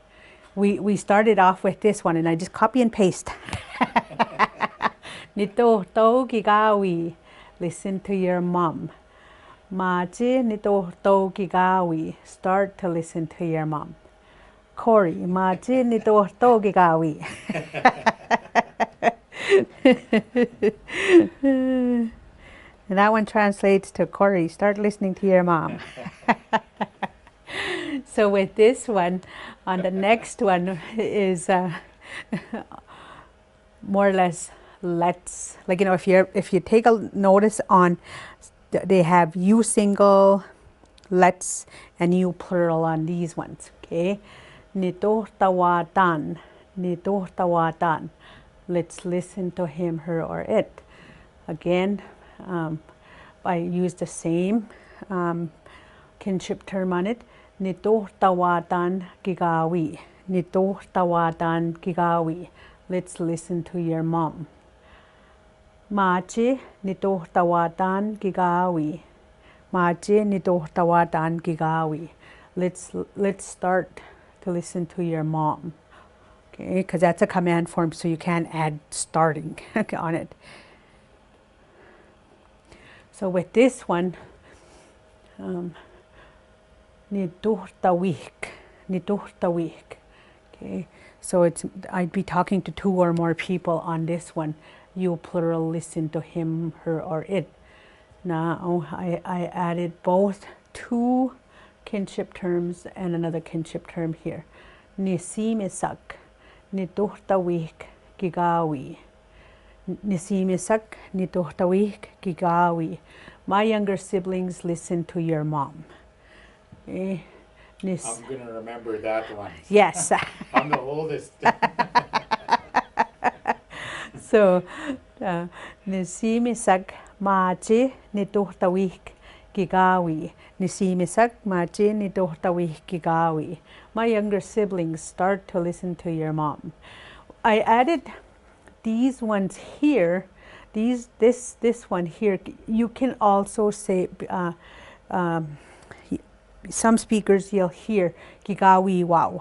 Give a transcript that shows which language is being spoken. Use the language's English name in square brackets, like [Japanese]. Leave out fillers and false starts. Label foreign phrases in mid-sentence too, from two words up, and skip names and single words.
[English] We started off with this one, and I just copy and paste. [Cree] Nito to gigawi, [English] listen to your mom. [Cree] Maji nito to gigawi, [English] start to listen to your mom. Corey, [Cree] machi ni tohto gigawi. [English] And that one translates to Corey, start listening to your mom. So with this one, on the next one is more or less let's, like, you know, if you take a notice on, they have you single, let's, and you plural on these ones, okay? [Cree] Nitohtawatan, nitohtawatan. [English] Let's listen to him, her, or it. Again, I use the same kinship term on it. [Cree] Nitohtawatan gigawi, nitohtawatan gigawi. [English] Let's listen to your mom. [Cree] Machi nitohtawatan gigawi. Machi nitohtawatan gigawi. [English] Let's start to listen to your mom. Okay, because that's a command form, so you can't add starting on it. So with this one, [Cree] nituhtawik, nituhtawik. [English] Okay, so I'd be talking to two or more people on this one. You plural listen to him, her, or it. Now I added both two kinship terms and another kinship term here. [Cree] Nisimisak, nituhtawik, gigawi. Nisimisak, nituhtawik, gigawi. [English] My younger siblings listen to your mom. Okay. I'm going to remember that one. Yes. I'm the oldest. So, [Cree] nisimisak machi nituhtawik gigawi. Nisimisak machi nituhtawik gigawi. [English] My younger siblings start to listen to your mom. I added these ones here. This one here. You can also say. Some speakers you'll hear gigawi wow.